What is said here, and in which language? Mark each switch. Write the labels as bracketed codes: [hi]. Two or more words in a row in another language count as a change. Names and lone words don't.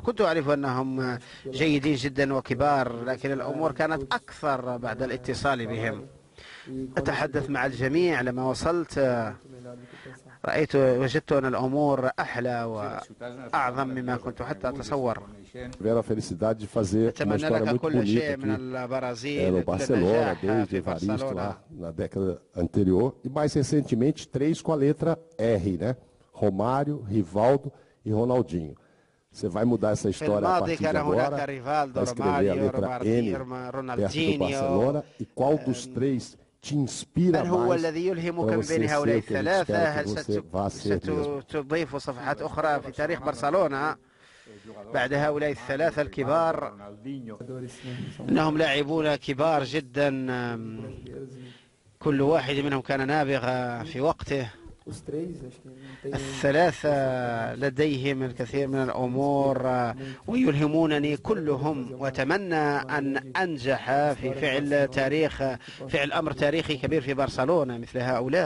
[ar] كنت أعرف أنهم جيدين جدا وكبار، لكن الأمور كانت أكثر بعد الاتصال بهم. أتحدث مع الجميع. لما وصلت وجدت أن الأمور أحلى وأعظم مما كنت حتى أتصور. أتمنى لك كل شيء من البرازيل، كل النجاح في برشلونة. [pt] na década anterior, e mais recentemente 3 com a letra R, né? Romário, Rivaldo e Ronaldinho. Você vai mudar essa história a partir de agora, vai escrever a letra N perto do Barcelona, e qual dos três te inspira mais para você ser o que a gente espera que você vá ser mesmo. [ar] ستضيف صفحات أخرى في تاريخ برشلونة بعد هؤلاء الثلاثة الكبار؟ إنهم لاعبون كبار جدا، كل واحد منهم كان نابغ في وقته. الثلاثة لديهم الكثير من الأمور ويلهمونني كلهم، وأتمنى أن أنجح في فعل أمر تاريخي كبير في برشلونة مثل هؤلاء.